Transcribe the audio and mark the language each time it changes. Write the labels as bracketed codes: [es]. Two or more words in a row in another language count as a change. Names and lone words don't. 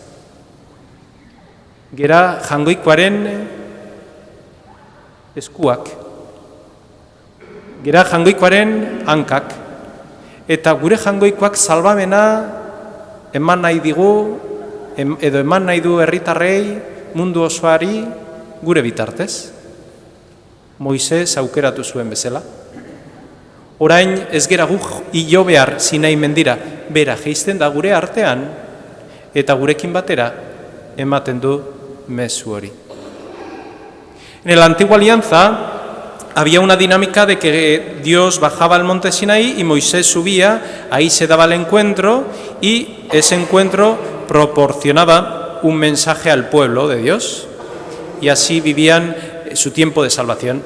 [eu] Gera jangoikoaren eskuak, gera jangoikoaren hankak, eta gure jangoikoak salbamena eman nahi digu, edo eman nahi du herritarrei, mundu osoari gure bitartez. Moises aukeratu zuen bezala. Orain ez gera guk hilo behar zinai mendira, bera geizten da gure artean, eta gurekin batera ematen du mezu hori. [es] En la antigua alianza había una dinámica de que Dios bajaba al monte Sinaí y Moisés subía, ahí se daba el encuentro y ese encuentro proporcionaba un mensaje al pueblo de Dios y así vivían su tiempo de salvación.